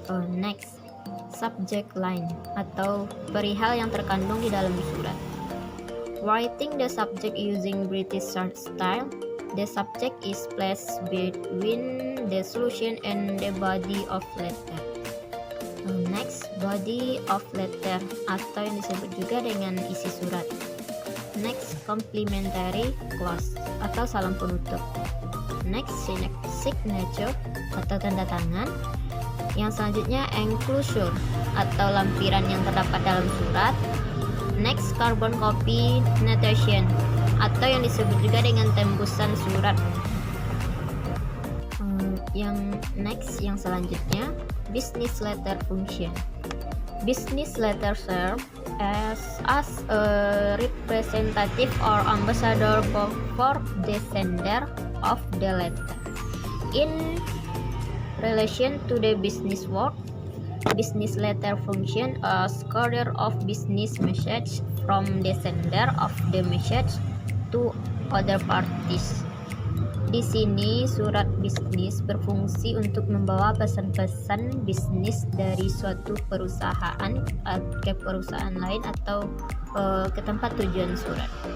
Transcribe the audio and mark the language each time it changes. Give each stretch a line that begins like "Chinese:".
English: Next, subject line
Indonesian: atau perihal yang terkandung di dalam surat.
English: Writing the subject using British style. The subject is placed between the solution and the body of letter. Next, body of letter
Indonesian: atau yang disebut juga dengan isi surat.
English: Next, complimentary clause
Indonesian: atau salam penutup.
English: Next, signature
Indonesian: atau tanda tangan. Yang selanjutnya, enclosure atau lampiran yang terdapat dalam surat.
English: Next, carbon copy notation
Indonesian: atau yang disebut juga dengan tembusan surat. Yang selanjutnya,
English: business letter function. Business letter serve as a representative or ambassador for the sender of the letter. In relation to the business work, business letter function as courier of business message from the sender of the message to other parties.
Indonesian: Di sini surat bisnis berfungsi untuk membawa pesan-pesan bisnis dari suatu perusahaan ke perusahaan lain atau ke tempat tujuan surat.